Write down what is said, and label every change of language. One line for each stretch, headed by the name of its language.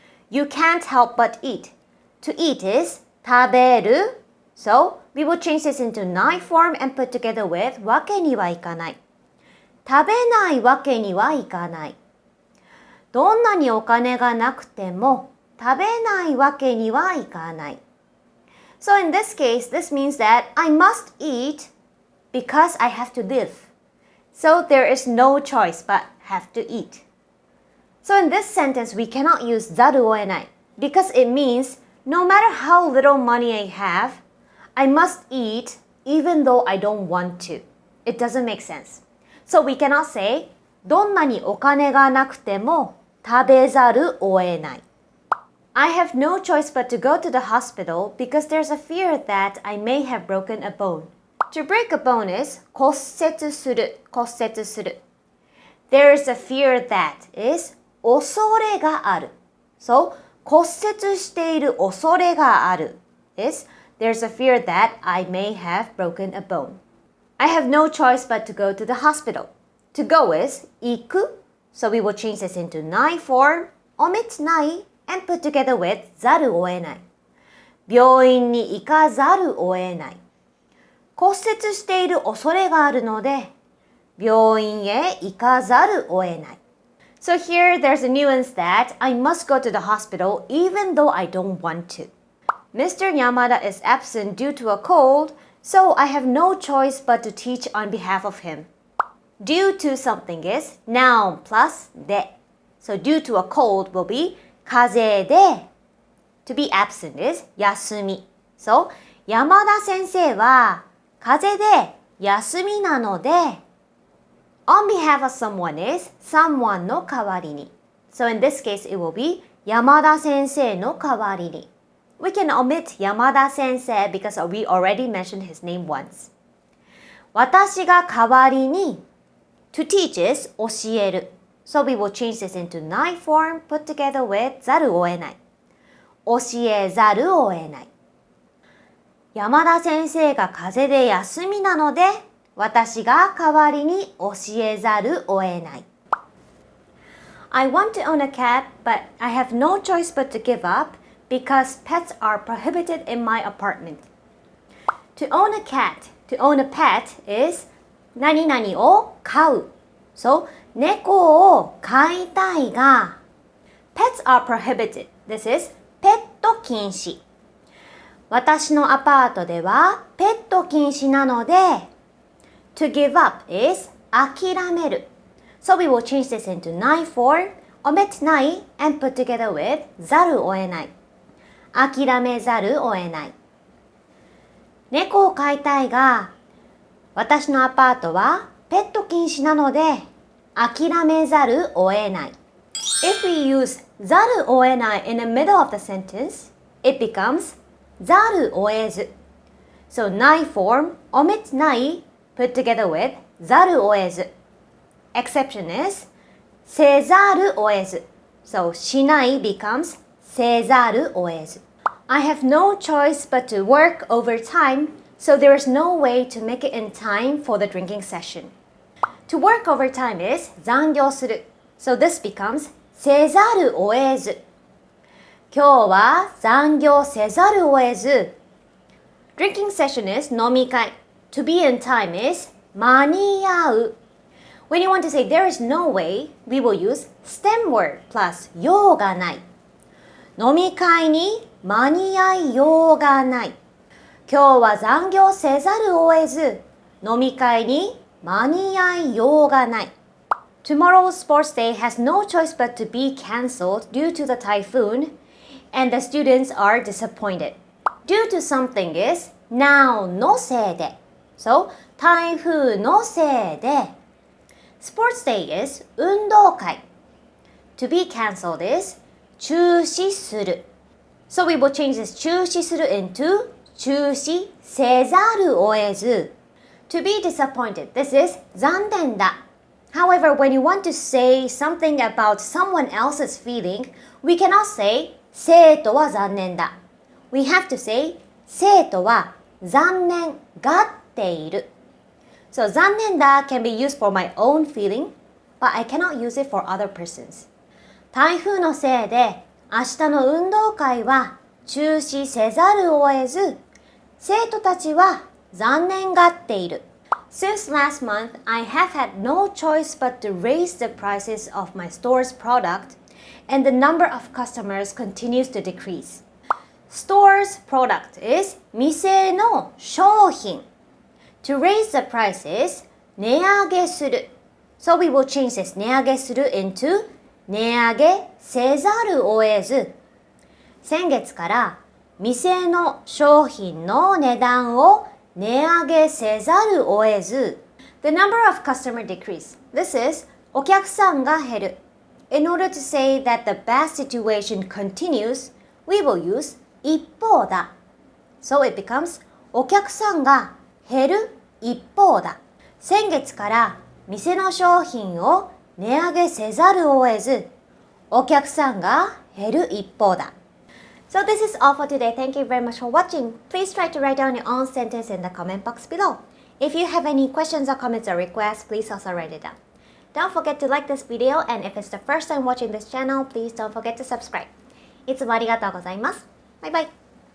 English: You can't help but eat. To eat is 食べる So we will change this into ない form and put together with わけにはいかない
Japanese: 食べないわけにはいかないどんなにお金がなくても食べないわけにはいかない
English: So in this case, this means that I must eat because I have to live. So there is no choice but have to eat. So in this sentence, we cannot use ざるを得ない because it means no matter how little money I have, I must eat even though I don't want to. It doesn't make sense. So we cannot say
Japanese: どんなにお金がなくても食べざるを得ない
English: I have no choice but to go to the hospital because there's a fear that I may have broken a bone. To break a bone is 骨折する、骨折する。 There's a fear that is 恐れがある。 So,
Japanese: 骨折している恐れがある
English: is there's a fear that I may have broken a bone. I have no choice but to go to the hospital. To go is 行く So we will change this into ない form, omit ない and put together with ざるを得ない。
Japanese: 病院に行かざるを得ない。骨折している恐れがあるので、病院へ行かざるを得ない。
English: So here there's a nuance that I must go to the hospital even though I don't want to. Mr. Yamada is absent due to a cold, so I have no choice but to teach on behalf of him. Due to something is noun plus で。So due to a cold will be 風邪で。 To be absent is 休み。 So
Japanese: 山田先生は風邪で休みなので
English: On behalf of someone is someone の代わりに。 So in this case it will be 山田先生の代わりに。 We can omit 山田先生 because we already mentioned his name once.
Japanese: 私が代わりに
English: To teach is 教える。 So we will change this into ない form put together with ざるを得ない。
Japanese: 教えざるを得ない。山田先生が風邪で休みなので私が代わりに教えざるを得ない。
English: I want to own a cat, but I have no choice but to give up because pets are prohibited in my apartment. To own a cat, to own a pet is 何々を飼う。 So,
Japanese: 猫を飼いたいが
English: Pets are prohibited. This is ペット禁止。
Japanese: 私のアパートではペット禁止なので
English: To give up is 諦める。 So we will change this into ない form, omit ない and put together with ざるを得ない。
Japanese: 諦めざるを得ない。猫を飼いたいが、私のアパートはペット禁止なので諦めざるを得ない。
English: If we use ざるを得ない in the middle of the sentence, it becomes ざるを得ず。 So ない form, omit ない put together with ざるを得ず。 Exception is せざるを得ず。So しない becomes せざるを得ず。 I have no choice but to work overtime, so there is no way to make it in time for the drinking session. To work overtime is 残業する。 So this becomes せざるを得ず。
Japanese: 今日は残業せざるを得ず。
English: Drinking session is 飲み会。 To be in time is 間に合う。 When you want to say there is no way, we will use stem word plus ようがない。
Japanese: 飲み会に間に合いようがない。今日は残業せざるを得ず。飲み会に間に合いようがない。
English: Tomorrow's sports day has no choice but to be cancelled due to the typhoon, and the students are disappointed. Due to something is noun のせいで。 So, 台風のせいで。 Sports day is 運動会。 To be cancelled is 中止する。 So we will change this 中止する into 中止せざるを得ず。 To be disappointed, this is 残念だ。 However, when you want to say something about someone else's feeling, we cannot say
Japanese: 生徒は残念だ。
English: We have to say
Japanese: 生徒は残念がっている。
English: So 残念だ can be used for my own feeling, but I cannot use it for other persons.
Japanese: 台風のせいで明日の運動会は中止せざるを得ず、生徒たちは残念がっている。
English: Since last month, I have had no choice but to raise the prices of my store's product, and the number of customers continues to decrease. Store's product is 店の商品。 To raise the prices, 値上げする。 So we will change this 値上げする into 値上げせざるを得ず。
Japanese: 先月から店の商品の値段を値上げせざるを得ず。
English: The number of customer decrease. This is
Japanese: お客さんが減る。
English: In order to say that the bad situation continues, we will use 一方だ。 So it becomes
Japanese: お客さんが減る一方だ。先月から店の商品を値上げせざるを得ず、お客さんが減る一方だ。
English: So this is all for today. Thank you very much for watching. Please try to write down your own sentence in the comment box below. If you have any questions or comments or requests, please also write it down. Don't forget to like this video, and if it's the first time watching this channel, please don't forget to subscribe.
Japanese: いつもありがとうございます。バイバイ。